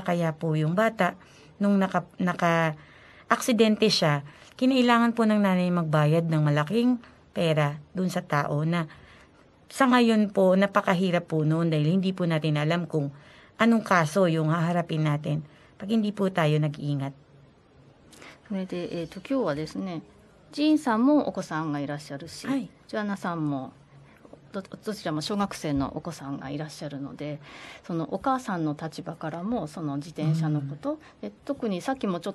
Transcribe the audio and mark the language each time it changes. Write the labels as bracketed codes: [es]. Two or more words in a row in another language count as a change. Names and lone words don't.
[tl] Kaya po yung bata nung naka-aksidente siya, kinailangan po ng nanay magbayad ng malaking pera dun sa tao na sa ngayon po napakahirap po noon dahil hindi po natin alam kung anong kaso yung haharapin natin pag hindi po tayo nag-iingat? [ja] それで、今日はですね、ジーンさんもお子さんがいらっしゃるし、はいジョアンナさんもどちらも小学生のお子さんがいらっしゃるので、そのお母さんの立場からもその自転車のこと、で特にさっきもちょっ